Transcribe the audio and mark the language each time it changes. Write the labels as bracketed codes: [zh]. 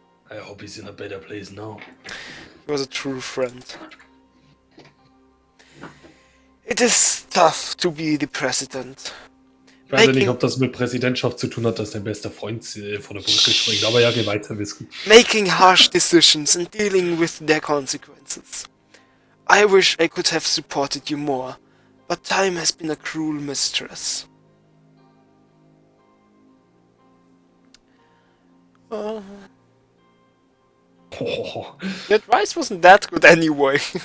[en] I hope he's in a better place now. He was a true friend. It is tough to be the president. [de] Ich weiß ja nicht, ob das mit Präsidentschaft zu tun hat, dass dein bester Freund vor der Brücke springt, aber ja, geh weiter, Whisky. [en] Making harsh decisions and dealing with their consequences. I wish I could have supported you more, but time has been a cruel mistress. The advice wasn't that good anyway.